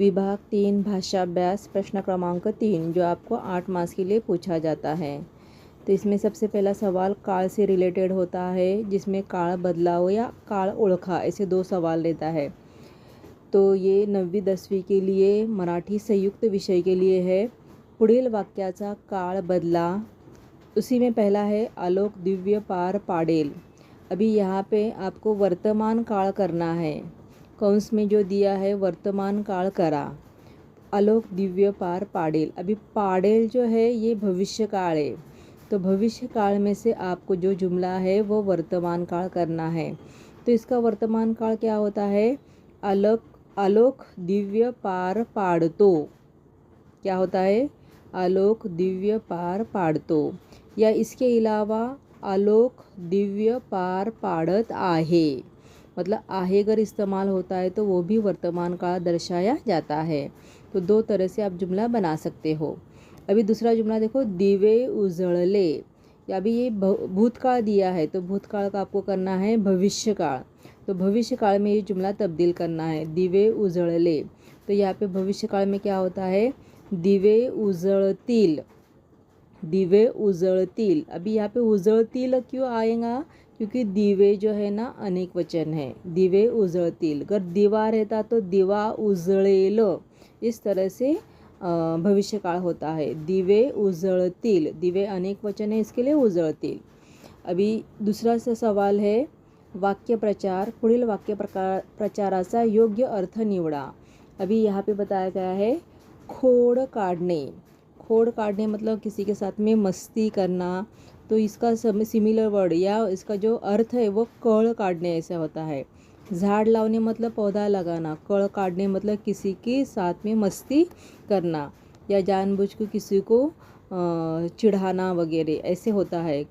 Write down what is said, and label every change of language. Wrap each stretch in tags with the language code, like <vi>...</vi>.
<mr>विभाग 3 भाषा अभ्यास प्रश्न क्रमांक 3</mr> <hi>जो आपको 8 मार्क्स के लिए पूछा जाता है। तो इसमें सबसे पहला सवाल काळ से रिलेटेड होता है, जिसमें काळ बदलाव या</hi> <mr>काळ ओळखा</mr> <hi>ऐसे 2 सवाल रहता है। तो ये 9वीं 10वीं के लिए मराठी संयुक्त विषय के लिए है।</hi> <mr>पुढील वाक्याचा काळ बदला।</mr> <hi>उसी में पहला है</hi> <mr>आलोक दिव्य पार पाडेल।</mr> <hi>अभी यहाँ पे आपको वर्तमान काल करना है। कंस में जो दिया है वर्तमान काल करा।</hi> <mr>आलोक दिव्य पार पाडेल,</mr> <hi>अभी पाडेल जो है ये भविष्य काल है, तो भविष्य काल में से आपको जो जुमला है वो वर्तमान काल करना है। तो इसका वर्तमान काल क्या होता है?</hi> <mr>आलोक आलोक दिव्य पार पाडतो।</mr> <hi>क्या होता है?</hi> <mr>आलोक दिव्य पार पाडतो।</mr> <hi>या इसके अलावा</hi> <mr>आलोक दिव्य पार पाडत आहे,</mr> <hi>मतलब आहे अगर इस्तेमाल होता है तो वो भी वर्तमान काल दर्शाया जाता है। तो 2 तरह से आप जुमला बना सकते हो। अभी दूसरा जुमला देखो,</hi> <mr>दिवे उजळले।</mr> <hi>या अभी ये भूतकाल दिया है, तो भूतकाल का आपको करना है भविष्य काल। तो भविष्य काल में ये जुमला तब्दील करना है,</hi> <mr>दिवे उजळले।</mr> <hi>तो यहाँ पे भविष्य काल में क्या होता है?</hi> <mr>दिवे उजळतील, दिवे उजळतील।</mr> <hi>अभी यहाँ पे उजळतील क्यों आएगा? क्योंकि दिवे जो है ना अनेक वचन है।</hi> <mr>दिवे उजळतील,</mr> <hi>अगर दिवा रहता तो</hi> <mr>दिवा उजळेल,</mr> <hi>इस तरह से भविष्य काल होता है।</hi> <mr>दिवे उजळतील,</mr> <hi>दिवे अनेक वचन है, इसके लिए उजळतील। अभी दूसरा सा सवाल है वाक्य प्रचार।</hi> <mr>पुढील वाक्य प्रचाराचा योग्य अर्थ निवडा।</mr> <hi>अभी यहाँ पे बताया गया है</hi> <mr>खोड काढणे।</mr> <hi>खोड काटने मतलब किसी के साथ में मस्ती करना। तो इसका सिमिलर वर्ड या इसका जो अर्थ है वो कळ काटने ऐसा होता है। झाड़ लावने मतलब पौधा लगाना, कळ काटने मतलब किसी के साथ में मस्ती करना या जानबूझ के किसी को चिढ़ाना वगैरह ऐसे होता है।</hi>